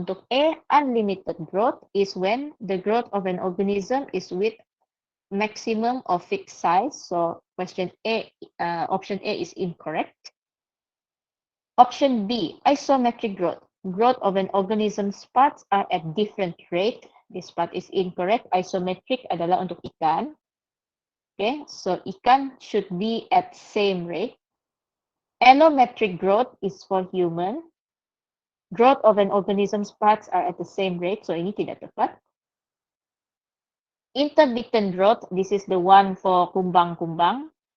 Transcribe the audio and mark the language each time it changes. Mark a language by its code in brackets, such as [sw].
[ms] Untuk A, [en] unlimited growth is when the growth of an organism is with maximum of fixed size. So question A, option A is incorrect. Option B, isometric growth. Growth of an organism's parts are at different rate. This part is incorrect. [ms] Isometric adalah untuk ikan. [en] Okay, so ikan should be at same rate. Allometric growth is for human. Growth of an organism's parts are at the same rate. [ms] So ini tidak tepat. [en] Intermittent growth, this is the one for kumbang-kumbang.